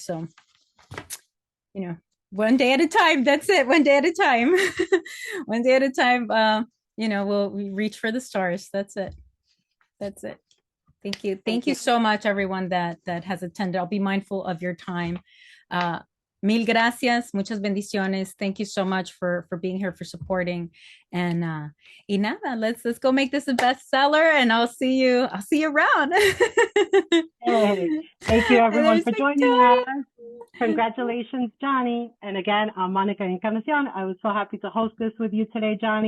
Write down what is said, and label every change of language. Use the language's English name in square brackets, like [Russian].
[English] So, one day at a time. That's it. One day at a time. One day at a time. We'll reach for the stars. That's it. That's it. Thank you. Thank you so much, everyone that has attended. I'll be mindful of your time. [Spanish] Mil gracias, muchas bendiciones. [English] Thank you so much for being here, for supporting. And [Spanish] y nada, [English] let's go make this a bestseller, and I'll see you around. Hey, thank you everyone for joining us. Congratulations, Janny. And again, I'm Monica Encarnacion. I was so happy to host this with you today, Janny.